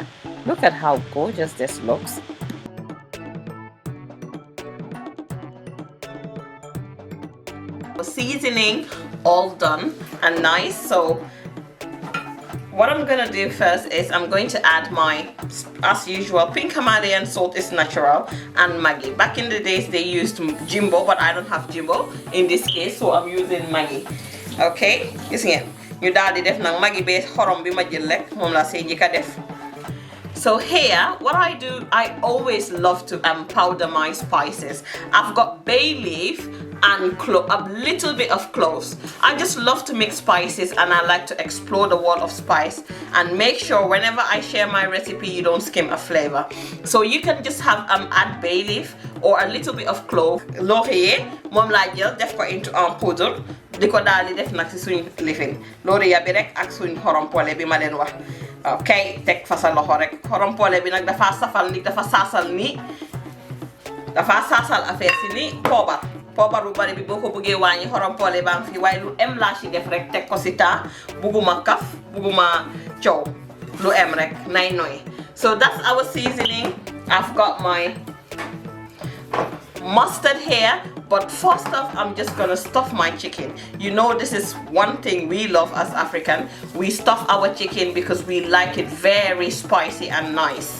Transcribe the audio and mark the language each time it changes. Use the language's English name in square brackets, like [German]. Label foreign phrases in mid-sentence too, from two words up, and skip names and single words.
[English] Look at how gorgeous this looks. Seasoning all done and nice. So what I'm gonna do first is I'm going to add my, as usual, pink Himalayan salt is natural, and Maggi. Back in the days they used Jimbo, but I don't have Jimbo in this case, so I'm using Maggi. [Wolof] Okay, gis ngeen ñu daal di def nag Maggi bee xorom bi ma jël rek moom laa see njëkk a def. [English] So here, what I do, I always love to powder my spices. I've got bay leaf and a little bit of cloves. I just love to mix spices, and I like to explore the world of spice and make sure whenever I share my recipe you don't skim a flavor. So you can just have add bay leaf or a little bit of clove. [Wolof] Laurier moom laa jël def ko into poudre di ko daal di def nag si suñ lifin laurier bi rek ak suñ xorom pole bi ma leen wax. Okay, teg fa sa loxo rek xorompole bi nag dafa safal ni dafa saasal ni dafa saasal affaire si ni poobar bu bari bi boo ko bëggee wàññi xorompole baa ngi fi waaye lu em laa ci def rek teg ko si taa bugguma kaf bugguma coow lu em rek nay noy. [English] So that's our seasoning. I've got my mustard here, but first off I'm just gonna stuff my chicken. You know, this is one thing we love as African. We stuff our chicken because we like it very spicy and nice.